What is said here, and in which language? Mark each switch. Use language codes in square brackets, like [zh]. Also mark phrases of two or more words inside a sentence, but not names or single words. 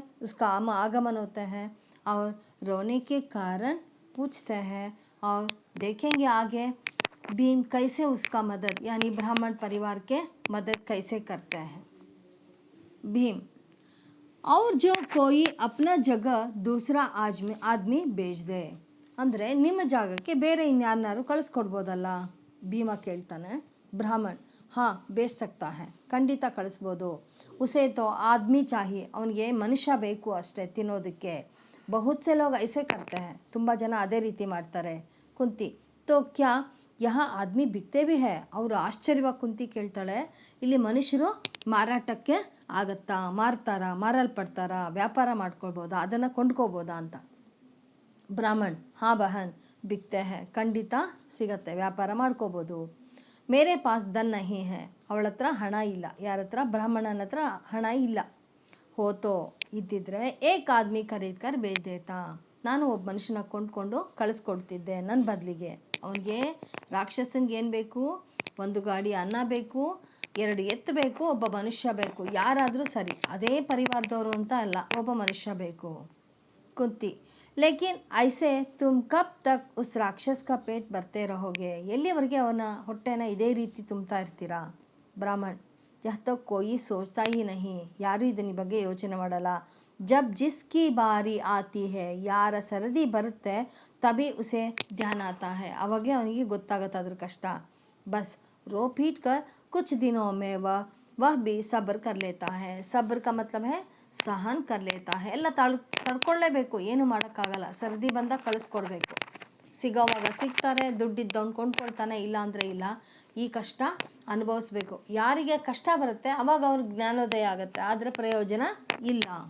[hi] उसका आगमन होते हैं और रोने के कारण पूछते हैं और देखेंगे आगे भीम कैसे उसका मदद यानी ब्राह्मण परिवार के मदद कैसे करते हैं। भीम और जो कोई अपना जगह दूसरा आदमी बेच दे [kn] ಅಂದರೆ ನಿಮ್ಮ ಜಾಗಕ್ಕೆ ಬೇರೆ ಇನ್ಯಾರನ್ನಾರು ಕಳಿಸ್ಕೊಡ್ಬೋದಲ್ಲ ಭೀಮ ಕೇಳ್ತಾನೆ। [hi] ಬ್ರಾಹ್ಮण हाँ बेच सकता है, [kn] ಖಂಡಿತ ಕಳಿಸ್ಬೋದು। [hi] उसे तो आदमी चाहिए, [kn] ಅವನಿಗೆ ಮನುಷ್ಯ ಬೇಕು ಅಷ್ಟೇ ತಿನ್ನೋದಕ್ಕೆ। [hi] बहुत से लोग ऐसे करते हैं, [kn] ತುಂಬ ಜನ ಅದೇ ರೀತಿ ಮಾಡ್ತಾರೆ। [hi] ಕುಂತಿ तो क्या यहाँ आदमी बिकते भी है? [kn] ಅವರು ಆಶ್ಚರ್ಯವಾಗಿ ಕುಂತಿ ಕೇಳ್ತಾಳೆ, ಇಲ್ಲಿ ಮನುಷ್ಯರು ಮಾರಾಟಕ್ಕೆ ಆಗತ್ತಾ, ಮಾರಲ್ಪಡ್ತಾರಾ, ವ್ಯಾಪಾರ ಮಾಡ್ಕೊಳ್ಬೋದಾ, ಅದನ್ನು ಕೊಂಡ್ಕೋಬೋದಾ ಅಂತ। [hi] ಬ್ರಾಹ್ಮಣ್ हाँ बहन बिकते हैं, [kn] ಖಂಡಿತ ಸಿಗತ್ತೆ, ವ್ಯಾಪಾರ ಮಾಡ್ಕೋಬೋದು। [hi] मेरे पास धन नहीं है, [kn] ಅವಳ ಹತ್ರ ಹಣ ಇಲ್ಲ। ಯಾರ ಹತ್ರ? ಬ್ರಾಹ್ಮಣನ ಹತ್ರ ಹಣ ಇಲ್ಲ। ಹೋತೋ ಇದ್ದಿದ್ರೆ [hi] एक आदमी खरीद कर बेच देता, [kn] ನಾನು ಒಬ್ಬ ಮನುಷ್ಯನ ಕೊಂಡ್ಕೊಂಡು ಕಳಿಸ್ಕೊಡ್ತಿದ್ದೆ ನನ್ನ ಬದಲಿಗೆ। ಅವನಿಗೆ ರಾಕ್ಷಸನ್ಗೆ ಏನು ಬೇಕು? ಒಂದು ಗಾಡಿ ಅನ್ನ ಬೇಕು, 2 ಎತ್ತು ಬೇಕು, ಒಬ್ಬ ಮನುಷ್ಯ ಬೇಕು, ಯಾರಾದರೂ ಸರಿ, ಅದೇ ಪರಿವಾರದವರು ಅಂತ ಅಲ್ಲ, ಒಬ್ಬ ಮನುಷ್ಯ ಬೇಕು। [hi] ಕುಂತಿ लेकिन ऐसे तुम कब तक उस राक्षस का पेट भरते रहोगे? [kn] ಎಲ್ಲಿವರೆಗೆ ಅವನ ಹೊಟ್ಟೆನ ಇದೇ ರೀತಿ ತುಂಬ್ತಾ ಇರ್ತೀರಾ? [hi] ಬ್ರಾಹ್ಮಣ್ यह तो कोई सोचता ही नहीं, [kn] ಯಾರೂ ಇದನ್ನ ಬಗ್ಗೆ ಯೋಚನೆ ಮಾಡಲ್ಲ। [hi] जब जिसकी बारी आती है, [kn] ಯಾರ ಸರದಿ ಬರುತ್ತೆ [hi] तभी उसे ध्यान आता है, [kn] ಅವಾಗೆ ಅವನಿಗೆ ಗೊತ್ತಾಗುತ್ತೆ ಅದ್ರ ಕಷ್ಟ। [hi] बस रो पीट कर कुछ दिनों में वह भी सब्र कर लेता है। सब्र का मतलब है सहन कर लेता है, [kn] ಎಲ್ಲ ತಡ್ಕೊಳ್ಳೇಬೇಕು, ಏನು ಮಾಡೋಕ್ಕಾಗಲ್ಲ। ಸರದಿ ಬಂದಾಗ ಕಳಿಸ್ಕೊಡ್ಬೇಕು, ಸಿಗೋವಾಗ ಸಿಗ್ತಾರೆ, ದುಡ್ಡಿದ್ದವ್ನು ಕೊಂಡ್ಕೊಳ್ತಾನೆ, ಇಲ್ಲ ಅಂದರೆ ಇಲ್ಲ। ಈ ಕಷ್ಟ ಅನುಭವಿಸ್ಬೇಕು। ಯಾರಿಗೆ ಕಷ್ಟ ಬರುತ್ತೆ ಅವಾಗ ಅವ್ರಿಗೆ ಜ್ಞಾನೋದಯ ಆಗುತ್ತೆ, ಆದರೆ ಪ್ರಯೋಜನ ಇಲ್ಲ।